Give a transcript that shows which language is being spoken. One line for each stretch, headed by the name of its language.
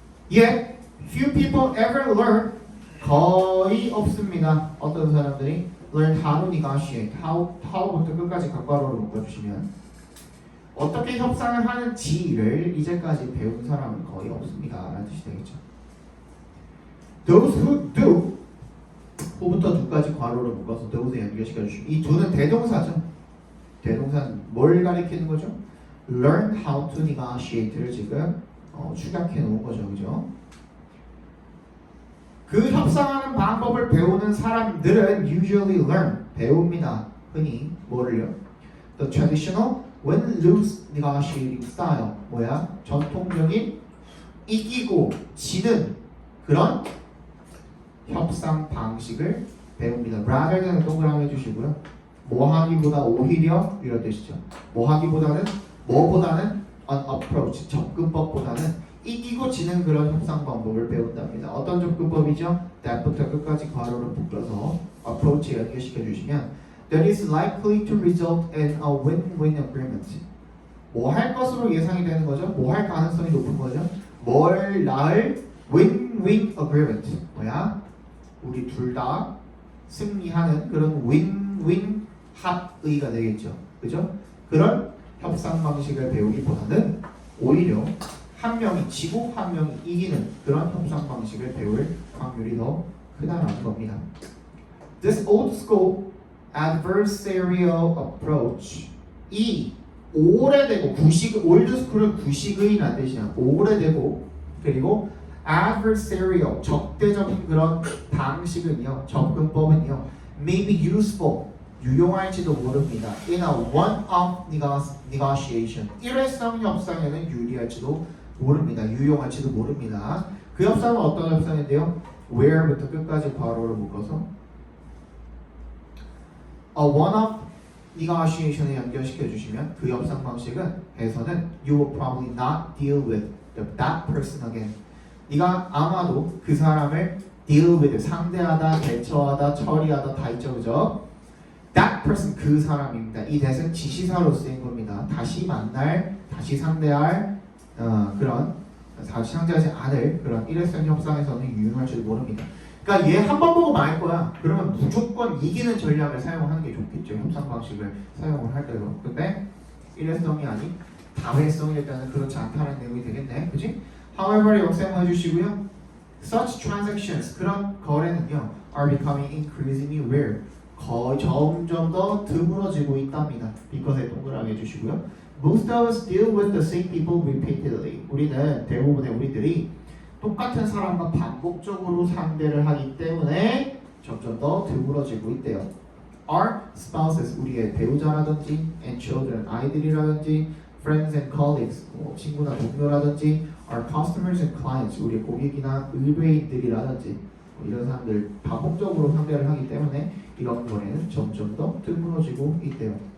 English: Yet few people ever learn
Korean: 거의 없습니다. 어떤 사람들이
English: learn how to negotiate
Korean: how부터 끝까지 각괄호로 묶어주시면 어떻게 협상을 하는지를 이제까지 배운 사람은 거의 없습니다 라는 뜻이 되겠죠.
English: Those who do
Korean: who부터 do까지 괄호로 묶어서 those에 연결시켜 주시면 이 do는 대동사죠. 대동사는 뭘 가리키는 거죠? learn how to negotiate를 지금 축약해 놓은 거죠, 그죠? 그 협상하는 방법을 배우는 사람들은
English: usually learn
Korean: 배웁니다. 흔히 뭐를요?
English: The traditional win-lose negotiating style
Korean: 뭐야? 전통적인 이기고 지는 그런 협상 방식을 배웁니다.
English: rather than
Korean: 동그라미 해주시고요. 뭐 하기보다 오히려 이런 뜻이죠. 뭐 하기보다는 뭐보다는
English: an approach
Korean: 접근법보다는 이기고 지는 그런 협상 방법을 배운답니다. 어떤 접근법이죠?
English: that부터
Korean: 끝까지 괄호를 묶어서 approach에 연결시켜 주시면
English: that is likely to result in a win-win agreement.
Korean: 뭐 할 것으로 예상이 되는 거죠? 뭐 할 가능성이 높은 거죠? 뭘 낳을
English: win-win agreement.
Korean: 뭐야? 우리 둘 다 승리하는 그런 win-win 합의가 되겠죠. 그죠? 그런 협상 방식을 배우기보다는 오히려 한 명이 지고 한 명이 이기는 그런 협상 방식을 배울 확률이 더 크다라는 겁니다.
English: This old school adversarial approach
Korean: 이 오래되고 올드 스쿨은 구식의라는 뜻이야. 오래되고 그리고 adversarial 적대적인 그런 방식은요, 접근법은요,
English: may be useful
Korean: 유용할지도 모릅니다.
English: In a one-off negotiation
Korean: 일회성 협상에는 유리할지도 모릅니다. 유용할지도 모릅니다. 그 협상은 어떤 협상인데요?
English: where부터
Korean: 끝까지 괄호를 묶어서 a one-off negotiation에 연결시켜 주시면 그 협상 방식은 해서는
English: you will probably not deal with that person again.
Korean: 네가 아마도 그 사람을
English: deal with
Korean: 상대하다, 대처하다, 처리하다 다 있죠, 그죠?
English: That person
Korean: 그 사람입니다. 이 that은 지시사로 쓰인 겁니다. 다시 만날, 다시 상대할 그런 다시 상대하지 않을 그런 일회성 협상에서는 유용할지도 모릅니다. 그러니까 얘 한 번 보고 말 거야. 그러면 무조건 이기는 전략을 사용하는 게 좋겠죠. 협상 방식을 사용을 할 때도. 근데 일회성이 아닌 다회성일 때는 그렇지 않다는 내용이 되겠네, 그렇지?
English: However
Korean: 역사용해 주시고요.
English: Such transactions
Korean: 그런 거래는요
English: are becoming increasingly rare.
Korean: 거의 점점 더 드물어지고 있답니다. because에 동그라미 해주시고요.
English: Most of us deal with the same people repeatedly.
Korean: 우리는 대부분의 우리들이 똑같은 사람과 반복적으로 상대를 하기 때문에 점점 더 드물어지고 있대요.
English: Our spouses,
Korean: 우리의 배우자라든지,
English: and children,
Korean: 아이들이라든지,
English: friends and colleagues,
Korean: 친구나 동료라든지,
English: our customers and clients,
Korean: 우리 고객이나 의뢰인들이라든지 이런 사람들 반복적으로 상대를 하기 때문에 이런 거래는 점점 더 드물어지고 있대요.